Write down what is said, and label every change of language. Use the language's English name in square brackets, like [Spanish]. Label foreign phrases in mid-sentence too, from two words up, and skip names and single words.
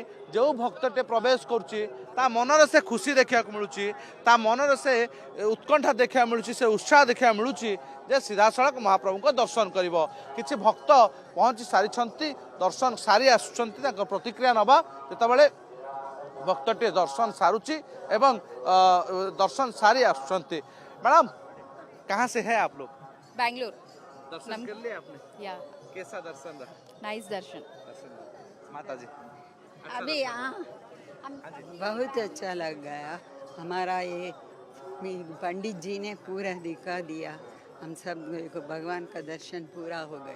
[Odia] ଯେଉଁ ଭକ୍ତଟେ ପ୍ରବେଶ କରୁଛି ତା ମନରେ ସେ ଖୁସି ଦେଖିବାକୁ ମିଳୁଛି, ତା ମନରେ ସେ ଉତ୍କଣ୍ଠା ଦେଖିବାକୁ ମିଳୁଛି, ସେ ଉତ୍ସାହ ଦେଖିବାକୁ ମିଳୁଛି ଯେ ସିଧାସଳଖ ମହାପ୍ରଭୁଙ୍କ ଦର୍ଶନ କରିବ। କିଛି ଭକ୍ତ ପହଞ୍ଚି ସାରିଛନ୍ତି, ଦର୍ଶନ ସାରି ଆସୁଛନ୍ତି, ତାଙ୍କ ପ୍ରତିକ୍ରିୟା ନେବା ଯେତେବେଳେ ଭକ୍ତଟିଏ ଦର୍ଶନ ସାରୁଛି ଏବଂ ଦର୍ଶନ ସାରି ଆସୁଛନ୍ତି। [Hindi] मैडम कहाँ से है आप लोग? बैंगलोर। दर्शन कर लिए आपने? या कैसा दर्शन रहा? नाइस दर्शन। माता जी अभी यहाँ बहुत अच्छा लग गया। हमारा ये पंडित जी ने पूरा दिखा दिया, हम सब को भगवान का दर्शन पूरा हो गया।